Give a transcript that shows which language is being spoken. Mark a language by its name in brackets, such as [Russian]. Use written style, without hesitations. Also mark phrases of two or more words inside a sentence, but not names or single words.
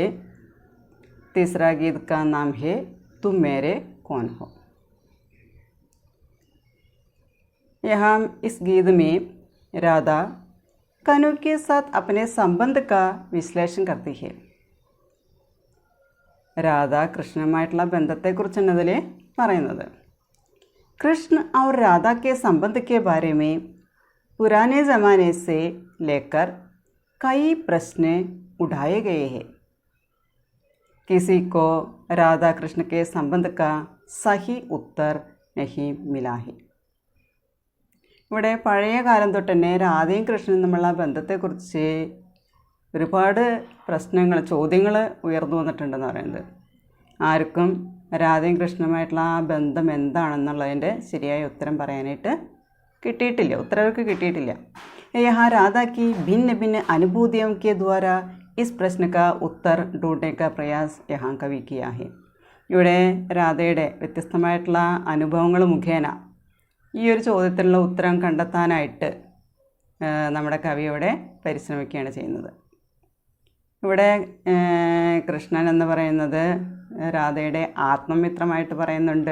[Hindi] तीसरा गीत का नाम है तुम मेरे कौन हो। यहाँ इस गीत में राधा कनु के साथ अपने संबंध का विश्लेषण करती है। [Malayalam] राधा കൃഷ്ണനുമായിട്ടുള്ള ബന്ധത്തെക്കുറിച്ചാണ് അതിൽ പറയുന്നത്। [Hindi] कृष्ण और राधा के संबंध के बारे में पुराने ज़माने से लेकर कई प्रश्न उठाए गए हैं। किसी को राधा कृष्ण के संबंध का सही उत्तर नहीं मिला है। [Malayalam] ഇവിടെ പഴയ കാലം തൊട്ട് തന്നെ രാധയും കൃഷ്ണനും തമ്മിലുള്ള ബന്ധത്തെക്കുറിച്ച് ഒരുപാട് ചോദ്യങ്ങൾ ഉയർന്നു വന്നിട്ടുണ്ടെന്ന് പറയുന്നത്. ആർക്കും രാധയും കൃഷ്ണനുമായിട്ടുള്ള ആ ബന്ധം എന്താണെന്നുള്ളതിൻ്റെ ശരിയായ ഉത്തരം പറയാനായിട്ട് കിട്ടിയിട്ടില്ല, ഉത്തരവർക്ക് കിട്ടിയിട്ടില്ല. [Hindi] यहाँ राधा की भिन्न भिन्न अनुभूतियों के द्वारा इस प्रश्न का उत्तर ढूंढने का प्रयास यहाँ कवि किया है. [Malayalam] ഇവിടെ രാധയുടെ വ്യത്യസ്തമായിട്ടുള്ള അനുഭവങ്ങൾ മുഖേന ഈ ഒരു ചോദ്യത്തിനുള്ള ഉത്തരം കണ്ടെത്താനായിട്ട് നമ്മുടെ കവി ഇവിടെ പരിശ്രമിക്കുകയാണ് ചെയ്യുന്നത്. ഇവിടെ കൃഷ്ണൻ എന്ന് പറയുന്നത് രാധയുടെ ആത്മമിത്രമായിട്ട് പറയുന്നുണ്ട്.